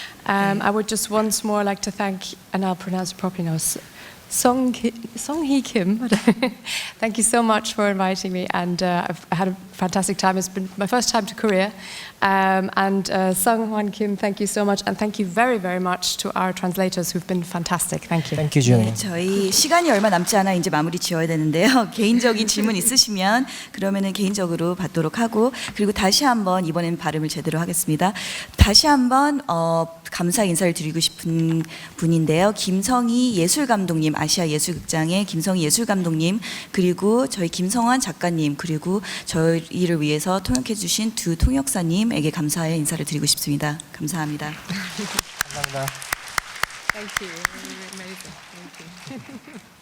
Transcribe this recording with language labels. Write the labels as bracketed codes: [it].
[en] I would just once more like to thank, and I'll pronounce it properly now, Song Hee Kim. Thank you so much for inviting me, and I've had a fantastic time. It's been my first time to Korea. And Sung Hwan Kim, thank you so much, and thank you very, very much to our translators who've been fantastic. Thank you. Thank you, Junie. [ko] 저희 시간이 얼마 남지 않아 이제 마무리 지어야 되는데요. 개인적인 질문 있으시면 그러면은 개인적으로 받도록 하고, 그리고 다시 한번 이번엔 발음을 제대로 하겠습니다. 다시 한번 감사 인사를 드리고 싶은 분인데요. 김성희 예술감독님, 아시아 예술극장의 김성희 예술감독님, 그리고 저희 김성환 작가님, 그리고 저희를 위해서 통역해 주신 두 통역사님에게 감사의 인사를 드리고 싶습니다. 감사합니다. 감사합니다. [en] Thank you. Amazing. Thank you.